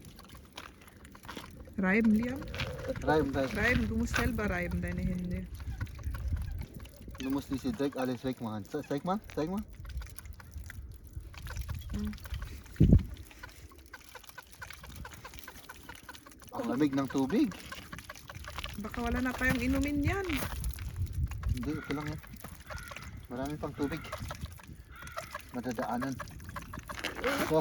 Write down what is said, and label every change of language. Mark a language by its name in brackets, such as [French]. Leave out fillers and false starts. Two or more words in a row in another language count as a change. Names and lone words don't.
[German] Reiben, Liam? Reim. Reiben, du musst selber reiben deine Hände. Du musst diese Dreck alles wegmachen. Zeig mal, zeig mal. [Filipino] Ang lamig ng tubig. Baka wala na tayong inumin yan. Hindi, ito lang yan. Marami pang tubig. Madadaanan. So.